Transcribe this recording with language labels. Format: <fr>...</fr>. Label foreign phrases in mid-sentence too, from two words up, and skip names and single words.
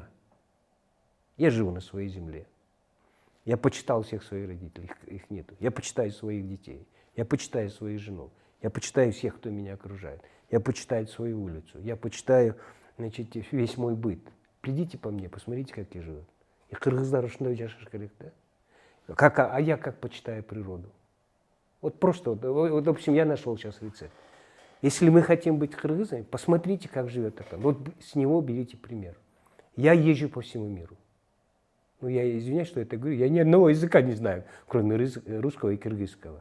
<ru>Я живу на своей земле. Я почитал всех своих родителей, их нету. Я почитаю своих детей. Я почитаю свою жену. Я почитаю всех, кто меня окружает. Я почитаю свою улицу. Я почитаю, значит, весь мой быт. Придите по мне, посмотрите, как я живу.</ru> <ky>И кыргыздар ушундай жашаш, да?</ky> <ru>А я как почитаю природу. Вот просто, вот, допустим, я нашел сейчас рецепт. Если мы хотим быть кыргызами, посмотрите, как живет Ахтан. Вот с него берите пример. Я езжу по всему миру. Ну, я извиняюсь, что это говорю. Я ни одного языка не знаю, кроме русского и кыргызского.</ru>